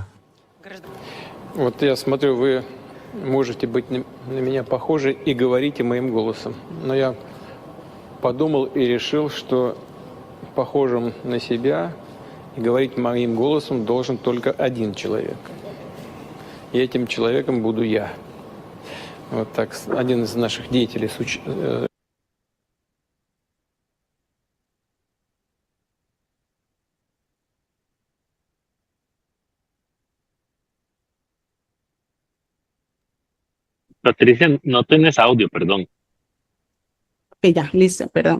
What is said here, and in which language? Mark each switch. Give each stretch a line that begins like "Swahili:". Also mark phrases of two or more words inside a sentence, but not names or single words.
Russian: Вот я смотрю, вы можете быть на меня похожи и говорите моим голосом. Но я подумал и решил, что похожим на себя и говорить моим голосом должен только один человек. И этим человеком буду я. Вот так, один из наших деятелей.
Spanish: Patricia, no tienes audio, perdón. Ok, ya, listo, perdón.